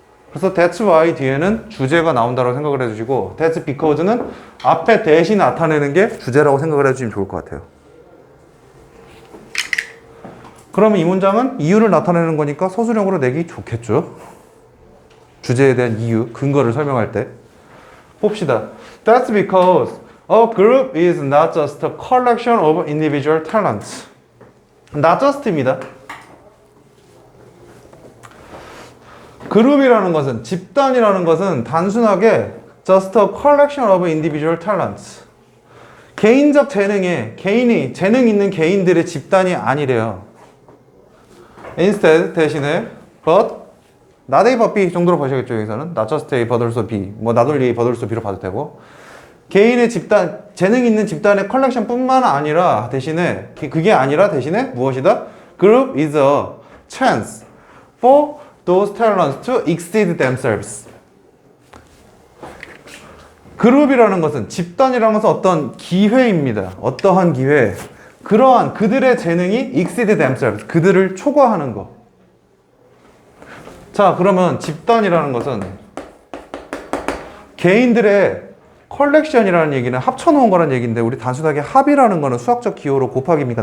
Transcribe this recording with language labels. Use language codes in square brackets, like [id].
[ko] 그래서 that's why 뒤에는 주제가 나온다고 생각을 해주시고 that's because 는 앞에 대신 나타내는 게 주제라고 생각을 해주시면 좋을 것 같아요. 그러면 이 문장은 이유를 나타내는 거니까 서술형으로 내기 좋겠죠. 주제에 대한 이유, 근거를 설명할 때. 봅시다. [en] That's because a group is not just a collection of individual talents. not just입니다. 그룹이라는 것은, 집단이라는 것은 단순하게 just a collection of individual talents. [ko] 개인적 재능에, 재능 있는 개인들의 집단이 아니래요. [en] instead, 대신에, but, not A, but B 정도로 보셔야겠죠, 여기서는. not just A, but also B. 뭐, not only A, but also B로 봐도 되고. [ko] 개인의 집단, 재능 있는 집단의 컬렉션 뿐만 아니라, 그게 아니라 대신에 무엇이다? [en] Group is a chance for those talents to exceed themselves. [ko] 그룹이라는 것은, 집단이라는 것은 어떤 기회입니다. 어떠한 기회. 그러한 그들의 재능이 exceed themselves. 그들을 초과하는 것. 자, 그러면 집단이라는 것은 개인들의 컬렉션이라는 얘기는 합쳐놓은 거라는 얘기인데 우리 단순하게 합이라는 거는 수학적 기호로 곱하기입니까?